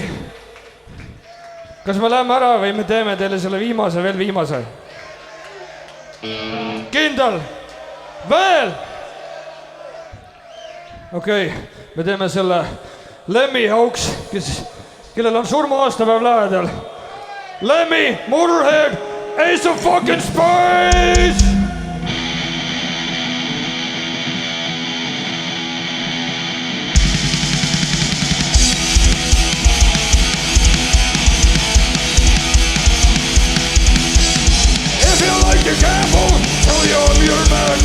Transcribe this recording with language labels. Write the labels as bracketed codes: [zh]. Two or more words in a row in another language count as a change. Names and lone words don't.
[et] Kas me läheme ära või me teeme teile selle viimase, veel viimase? Kindel! Veel! Okei, me teeme selle Lemmi auks, kellel on surmaaastapäev lähedal. Lemmi, Motorhead, [en] Ace of fucking Spades! You gamble till you're a mute man.